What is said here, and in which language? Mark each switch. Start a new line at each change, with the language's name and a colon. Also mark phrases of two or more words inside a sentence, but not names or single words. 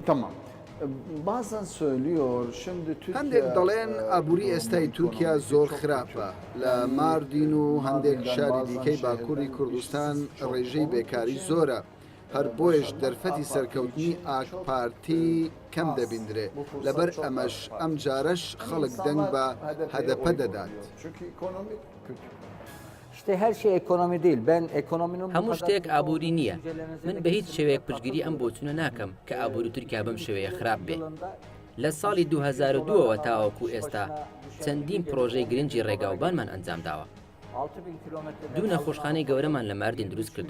Central Kurdish: هەندێک دەڵێن ئابووری ئێستای تورکیا زۆر خراپە لە ماردین و هەندێک شاری دیکەی باکووری کوردستان ڕێژەی بێکاری زۆرە هەر بۆیش دەرفەتی سەرکەوتنی ئاکپارتی کەم دەبیندرێ لەبەر ئەمەش ئەم جارەش خەڵک دەنگ بە هەدەپە دەدات.
Turkish: İşte her şey ekonomi değil. Ben ekonominin
Central Kurdish: هەموو شتێک ئابووری نییە. من بە هیچ شێوەیەک پشگیری ئەم بۆچونە ناکەم کە ئابووری تورکیا بەم شێوەیە خراپ بێ. لە ساڵی 2002ەوە تاوەکو ئێستا چەندین پرۆژەی گرنگی ڕێگاوبانمان ئەنجام داوە. 2 نەخۆشخانەی گەورەمان لە ماردین دروست کردووە.